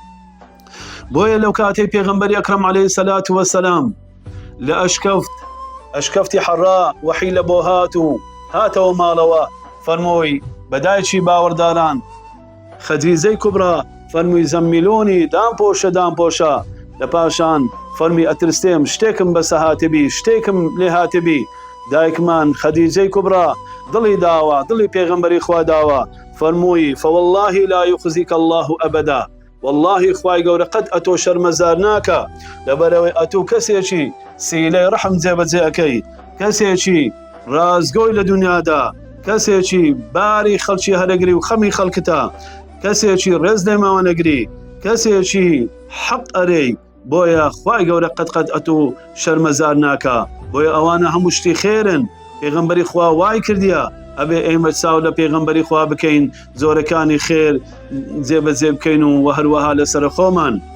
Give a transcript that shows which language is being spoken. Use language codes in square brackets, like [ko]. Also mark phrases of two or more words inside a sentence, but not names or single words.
[ckb] بۆیە لەو کاتەی پێغەمبەری ئەکرەم [ar] عەلەیهی سەلات وەسەلام [ckb] لە ئەشکەفتی حەڕا وەحی لە بۆ هاتەوە ماڵەوە فەرمووی بەدایکی باوەڕداران خەدیجەی کوبرا فەرمووی زەممیلۆنی دامپۆشە لە پاشان فەرمی ئەترسێم شتێکم بەسە هاتبی شتێکم لێ هاتبی دایکمان خەدیجەی کوبرا دڵی داوە دڵی پێغەمبەری خوا داوە فەرمووی [ar] فوالله لا يخزيك الله أبدا [ckb] والله خوای گەورە قەت ئەتۆ شەرمەزار ناکە لەبەرەوەی ئەتوو کەسێکی سیلەی ڕەحم جێبەجێ ئەەکەی کەسێکی ڕازگۆی لە دنیادا کەسێکی باری خەڵکی هەرەگری و خەمی خەڵکتە کەسێکی ڕێز لێماوە نەگری کەسێکی حەق ئەرەی بۆیە خوای گەورە قەت ئەتوو شەرمەزار ناکە بۆیە ئەوانە هەموو شتی خێرن پێغەمبەری خوا وای کردیە ئەبێ ئێمە چاو لە پێغەمبەری خوا بکەین زۆرەکانی خێر جێبەجێ بکەین و هەروەها لەسەر خۆمان